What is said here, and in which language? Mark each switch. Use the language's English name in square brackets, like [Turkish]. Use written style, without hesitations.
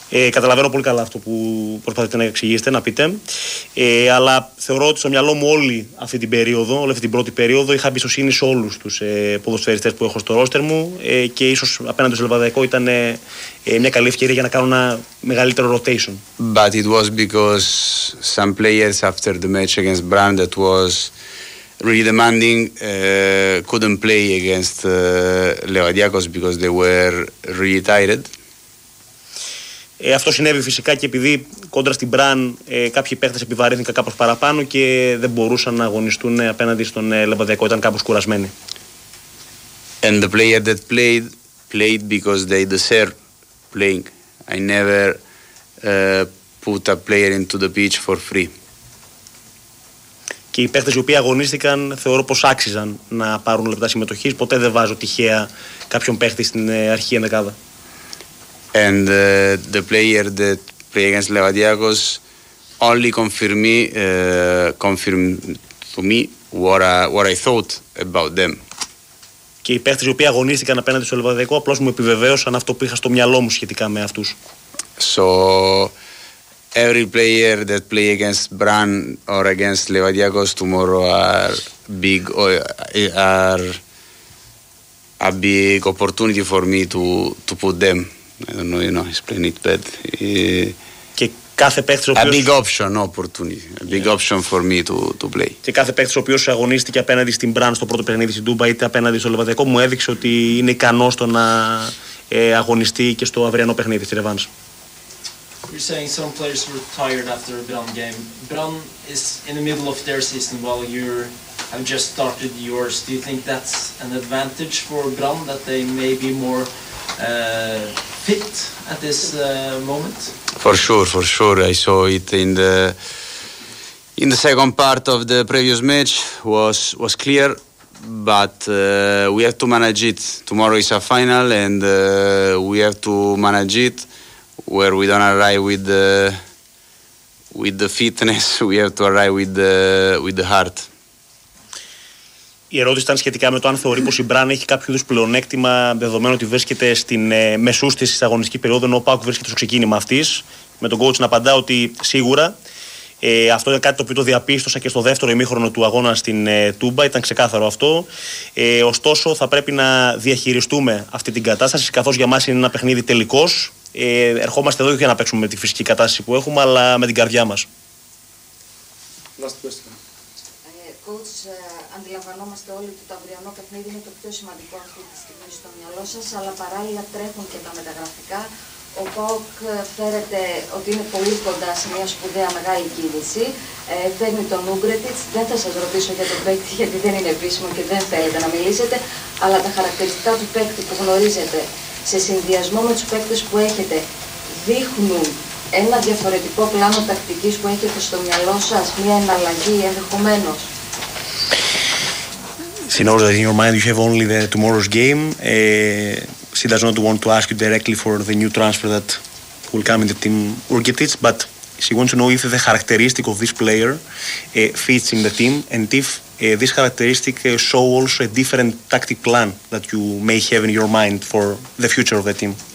[Greek] Καταλαβαίνω πολύ καλά αυτό που προσπαθείτε να εξηγήσετε, να πείτε. Αλλά θεωρώ ότι στο μυαλό μου όλη αυτή την περίοδο, όλη αυτή την πρώτη περίοδο, είχα εμπιστοσύνη σε όλους τους ποδοσφαιριστές που έχω στο ρόστερ μου. Και ίσως απέναντι στο Λεβαδιακό ήταν μια καλή ευκαιρία για να κάνω ένα μεγαλύτερο rotation. [English] But it was because some players after the match against Brown that was really demanding couldn't play against Λεβαδιακός because they were really tired. [Greek] Αυτό συνέβη φυσικά και επειδή κόντρα στην Μπραν κάποιοι παίχτες επιβαρύνθηκαν κάπως παραπάνω και δεν μπορούσαν να αγωνιστούν απέναντι στον Λεβαδιακό, ήταν κάπως κουρασμένοι. [English] And the player that played because they deserve playing. I never put a player into the pitch for free. [Greek] Και οι παίχτες οι οποίοι αγωνίστηκαν θεωρώ πως άξιζαν να πάρουν λεπτά συμμετοχής. Ποτέ δεν βάζω τυχαία κάποιον παίχτη στην αρχή ενδεκάδα. [English] And the player that played against Λεβαδιάκος only confirmed to me what I thought about them. [Greek] Και οι παίχτες οι οποίοι αγωνίστηκαν απέναντι στο Λεβαδιακό απλώς μου επιβεβαίωσαν αυτό που είχα στο μυαλό μου σχετικά με αυτούς. [English] So every player that play against Brann or against Λεβαδιάκος tomorrow are a big opportunity for me to put them. I don't know, you know, explain it better. [Greek] Και κάθε παίκτης οποίος... [English] A big option, opportunity. A big option for me to play. [Greek] Και κάθε παίκτης ο οποίος αγωνίστηκε απέναντι στην Μπραν στο πρώτο παιχνίδι στην Τούμπα είτε απέναντι στο Λεβαδιακό μου έδειξε ότι είναι ικανός το να αγωνιστεί και στο αυριανό παιχνίδι στη Ρεβάνς. [English] You're saying some players were tired after a Brann game. Brann is in the middle of their season while have just started yours. Do you think that's an advantage for Brann that they may be more fit at this moment? For sure. I saw it in the second part of the previous match was clear, but we have to manage it. Tomorrow is a final, and we have to manage it where we don't arrive with the fitness. We have to arrive with the heart. [Greek] Η ερώτηση ήταν σχετικά με το αν θεωρεί πως η Μπραν έχει κάποιο είδους πλεονέκτημα δεδομένου ότι βρίσκεται στην μεσούστηση της αγωνιστικής περίοδου ενώ ο ΠΑΟΚ βρίσκεται στο ξεκίνημα αυτής. Με τον coach να απαντά ότι σίγουρα αυτό είναι κάτι το οποίο το διαπίστωσα και στο δεύτερο ημίχρονο του αγώνα στην Τούμπα, ήταν ξεκάθαρο αυτό. Ωστόσο θα πρέπει να διαχειριστούμε αυτή την κατάσταση καθώς για μας είναι ένα παιχνίδι τελικός. Ερχόμαστε εδώ για να παίξουμε με τη φυσική κατάσταση που έχουμε αλλά με την καρδιά μας. [English] Last question. Coach, [Greek] αντιλαμβανόμαστε όλοι ότι το αυριανό παιχνίδι είναι το πιο σημαντικό αυτή τη στιγμή στο μυαλό σας, αλλά παράλληλα τρέχουν και τα μεταγραφικά. Ο ΠΑΟΚ φέρεται ότι είναι πολύ κοντά σε μια σπουδαία μεγάλη κίνηση. Παίρνει τον Ούγκρετιτς. Δεν θα σας ρωτήσω για τον παίκτη, γιατί δεν είναι επίσημο και δεν θέλετε να μιλήσετε, αλλά τα χαρακτηριστικά του παίκτη που γνωρίζετε σε συνδυασμό με τους παίκτες που έχετε δείχνουν ένα διαφορετικό πλάνο τακτικής που έχετε στο μυαλό σας, μια εναλλαγή ενδεχομένως. [English] Συνόρως, in your mind you have only the tomorrow's game. She does not want to ask you directly for the new transfer that will come in the team, Urgetic, but she wants to know if the characteristic of this player fits in the team and if this characteristic show also a different tactic plan that you may have in your mind for the future of the team.